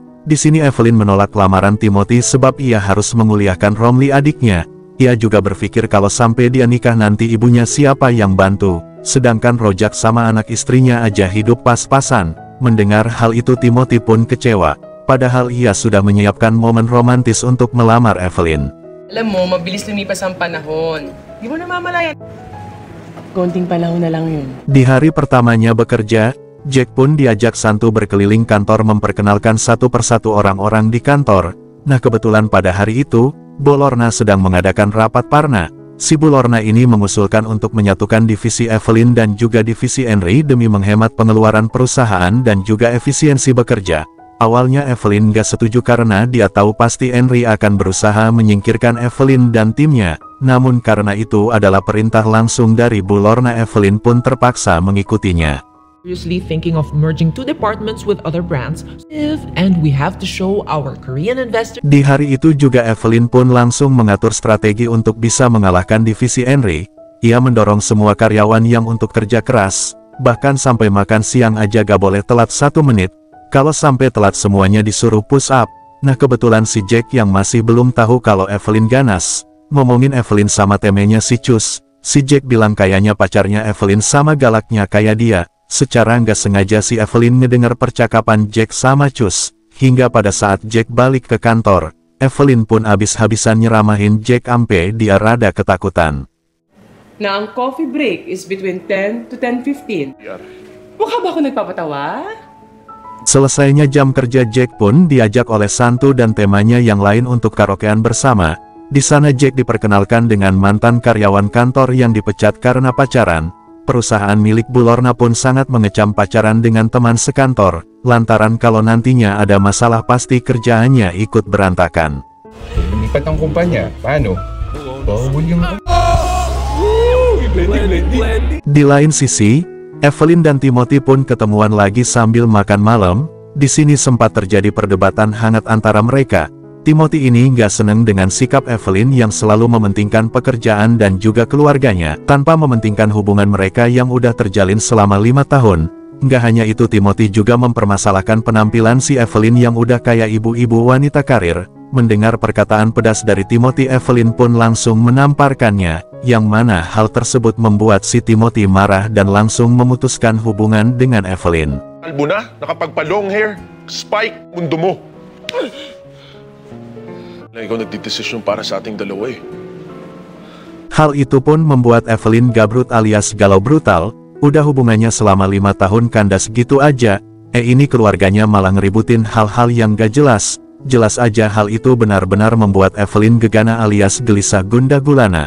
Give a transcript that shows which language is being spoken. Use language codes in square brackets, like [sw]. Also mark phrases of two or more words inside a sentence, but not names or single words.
[id] Di sini Evelyn menolak lamaran Timothy sebab ia harus menguliahkan Romli adiknya. Ia juga berpikir kalau sampai dia nikah nanti ibunya siapa yang bantu, sedangkan Rojak sama anak istrinya aja hidup pas-pasan. Mendengar hal itu Timothy pun kecewa, padahal ia sudah menyiapkan momen romantis untuk melamar Evelyn. [tl] Alam mo, mabilis lumipas ang panahon. Di mo namamalayan. Konting panahon na lang yun. [id] Di hari pertamanya bekerja, Jack pun diajak Santu berkeliling kantor memperkenalkan satu persatu orang-orang di kantor. Nah kebetulan pada hari itu, Bu Lorna sedang mengadakan rapat parna. si Bu Lorna ini mengusulkan untuk menyatukan divisi Evelyn dan juga divisi Henry demi menghemat pengeluaran perusahaan dan juga efisiensi bekerja. Awalnya Evelyn gak setuju karena dia tahu pasti Henry akan berusaha menyingkirkan Evelyn dan timnya. Namun karena itu adalah perintah langsung dari Bu Lorna, Evelyn pun terpaksa mengikutinya. [en] Seriously thinking of merging two departments with other brands, and we have to show our Korean investors. [id] Di hari itu juga Evelyn pun langsung mengatur strategi untuk bisa mengalahkan divisi Henry. Ia mendorong semua karyawan yang untuk kerja keras, bahkan sampai makan siang aja gak boleh telat 1 menit. Kalau sampai telat semuanya disuruh [en] push up. [id] Nah kebetulan si Jack yang masih belum tahu kalau Evelyn ganas. Ngomongin Evelyn sama temenya si Cus, si Jack bilang kayaknya pacarnya Evelyn sama galaknya kayak dia. Secara nggak sengaja si Evelyn ngedengar percakapan Jack sama Cus. Hingga pada saat Jack balik ke kantor, Evelyn pun habis-habisan nyeramahin Jack ampe dia rada ketakutan. [tl] Na ang [en] coffee break is between 10 to 10:15. [tl] Mukha ba ako nagpapatawa? [id] Selesainya jam kerja Jack pun diajak oleh Santu dan temanya yang lain untuk karaokean bersama. Di sana Jack diperkenalkan dengan mantan karyawan kantor yang dipecat karena pacaran. Perusahaan milik Bu Lorna pun sangat mengecam pacaran dengan teman sekantor, lantaran kalau nantinya ada masalah pasti kerjaannya ikut berantakan. [tl] Lumipat ang kumpanya, paano? Bawal yung... [id] Di lain sisi, Evelyn dan Timothy pun ketemuan lagi sambil makan malam. Di sini sempat terjadi perdebatan hangat antara mereka. Timothy ini nggak seneng dengan sikap Evelyn yang selalu mementingkan pekerjaan dan juga keluarganya, tanpa mementingkan hubungan mereka yang udah terjalin selama 5 tahun. Nggak hanya itu, Timothy juga mempermasalahkan penampilan si Evelyn yang udah kayak ibu-ibu wanita karir. Mendengar perkataan pedas dari Timothy, Evelyn pun langsung menamparkannya, yang mana hal tersebut membuat si Timothy marah dan langsung memutuskan hubungan dengan Evelyn. [tl] Kalbo na, nakapagpa- [en] long hair, [tl] spike, mundo mo. Ikaw nagdidesisyon para sa ating dalawa eh. [id] Hal itu pun membuat Evelyn gabrut alias galau brutal. Udah hubungannya selama 5 tahun kandas gitu aja, ini keluarganya malah ngeributin hal-hal yang gak jelas. Jelas aja hal itu benar-benar membuat Evelyn gegana alias gelisah gundah gulana.